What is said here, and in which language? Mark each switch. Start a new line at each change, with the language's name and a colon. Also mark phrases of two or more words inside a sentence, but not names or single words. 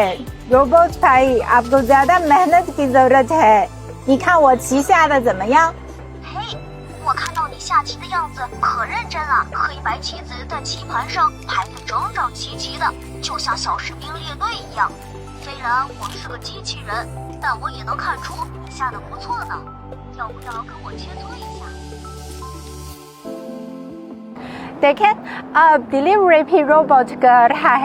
Urdu: روبوٹ بھائی، آپ کو زیادہ محنت کی ضرورت ہے.
Chinese: 你看我棋下的怎么样？嘿，我看到你下棋的样子可认真了，黑白棋子在棋盘上排得整整齐齐的，就像小士兵列队一样。虽然我是个机器人，但我也能看出你下的不错呢。要不要跟我切磋一下？
Urdu: دیکھیں، اب ڈیلیوری بھی روبوٹ کر رہا ہے.